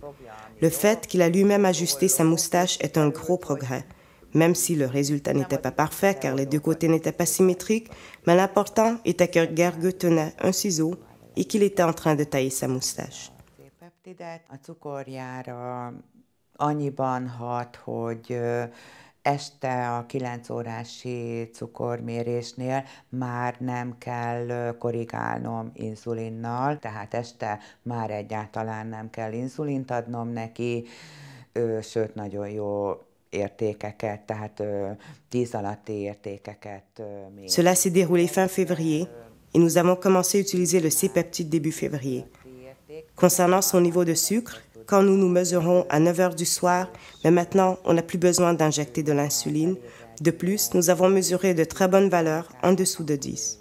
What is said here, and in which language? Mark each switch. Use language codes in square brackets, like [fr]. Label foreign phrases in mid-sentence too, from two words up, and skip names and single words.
[fr] Le fait qu'il a lui-même ajusté sa moustache est un gros progrès, même si le résultat n'était pas parfait car les deux côtés n'étaient pas symétriques, mais l'important était que Gergő tenait un ciseau et qu'il était en train de tailler sa moustache. [hu] Este a 9 órási cukormérésnél már nem kell korrigálnom inzulinnal, tehát este már egyáltalán nem kell inzulint adnom neki, sőt nagyon jó értékeket, tehát 10 alatti értékeket. [fr] Cela s'est déroulé fin février et nous avons commencé à utiliser le C-peptide début février. Concernant son niveau de sucre, quand nous nous mesurons à 9 heures du soir, mais maintenant, on n'a plus besoin d'injecter de l'insuline. De plus, nous avons mesuré de très bonnes valeurs en dessous de 10.